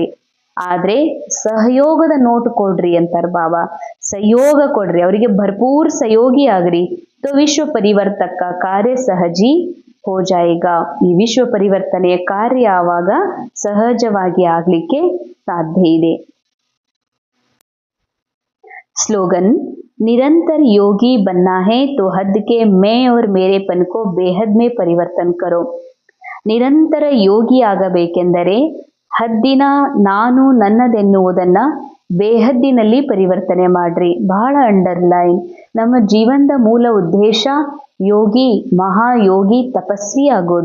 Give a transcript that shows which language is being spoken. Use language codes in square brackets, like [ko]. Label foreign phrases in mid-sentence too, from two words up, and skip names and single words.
[kn] ಆದ್ರೆ ಸಹಯೋಗದ ನೋಟ್ ಕೊಡ್ರಿ ಅಂತಾರ ಬಾಬಾ. ಸಹಯೋಗ ಕೊಡ್ರಿ, ಅವರಿಗೆ ಭರ್ಪೂರ್ ಸಹಯೋಗಿ ಆಗ್ರಿ. [hi] तो विश्व परिवर्तक कार्य सहज ही हो जाएगा. [kn] ಈ ವಿಶ್ವ ಪರಿವರ್ತನೆಯ ಕಾರ್ಯ ಆವಾಗ ಸಹಜವಾಗಿ ಆಗ್ಲಿಕ್ಕೆ ಸಾಧ್ಯ ಇದೆ. [hi] स्लोगन, निरंतर योगी बनना है तो हद के मैं और मेरेपन को बेहद में परिवर्तन करो. [kn] ನಿರಂತರ ಯೋಗಿ ಆಗಬೇಕೆಂದರೆ ಹದ್ದಿನ ನಾನು ನನ್ನದೆನ್ನುವುದನ್ನ ಬೇಹದ್ದಿನಲ್ಲಿ ಪರಿವರ್ತನೆ ಮಾಡ್ರಿ. ಬಹಳ ಅಂಡರ್ಲೈನ್. ನಮ್ಮ ಜೀವನದ ಮೂಲ ಉದ್ದೇಶ ಯೋಗಿ, ಮಹಾಯೋಗಿ, ತಪಸ್ವಿ ಆಗೋದು.